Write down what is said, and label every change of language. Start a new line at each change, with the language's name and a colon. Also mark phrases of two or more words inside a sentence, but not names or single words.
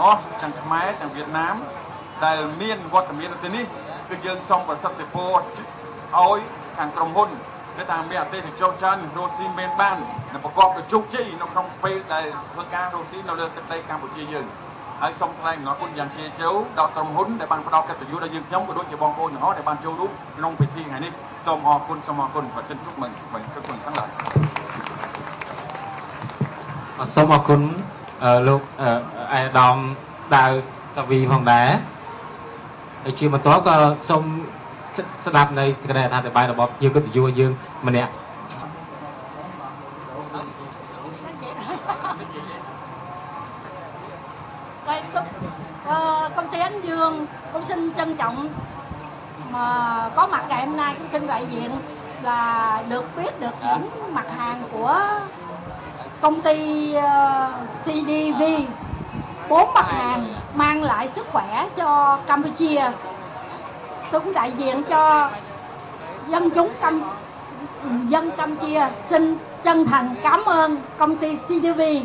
Khmer: ស់ទាំងខ្មែរទាំងវៀតណាមដែលមានវត្តមាននៅទីនេះគឺយើងសូមប្រសិទ្ធភាពឲ្យខាងក្រុមហ៊ុនគឺថាមានអតិថិជនច្រើនរស់ស៊ីមានបាននិងប្រកបដោយជោគជ័យនៅក្នុងពេលដែលធ្វើការរស់ស៊ីនៅលើទឹកដីកម្ពុជាយើងហើយសូមថ្លែងអំណរគុណយ៉ាងជ្រាលជ្រៅដល់ក្រុមហ៊ុនដែលបានផ្ដល់កិត្តិយសដល់យើងខ្ញុំក៏ដូចជាបងប្អូនទាំងអស់ដែលបានចូលរួមក្នុងពិធីថ្ងៃនេះសូមអរគុណប្រសិទ្ធជុំមិនជុំទាំងឡាយ សូមអរគុណលោកអាយដាមដាវសាវីផងដែរហើយជាបន្តក៏សូមស្ដាប់នៅសេចក្តីអធិប្បាយរបស់យើងកិត្តិយសយើងម្នាក់
Vietnamese: công ty Ánh Dương cũng xin trân trọng mà có mặt ngày hôm nay cũng xin đại diện là được biết được những mặt hàng của công ty CDV 4 mặt hàng mang lại sức khỏe cho Campuchia. Tôi cũng đại diện cho dân chúng Campuchia xin chân thành cảm ơn công ty CDV.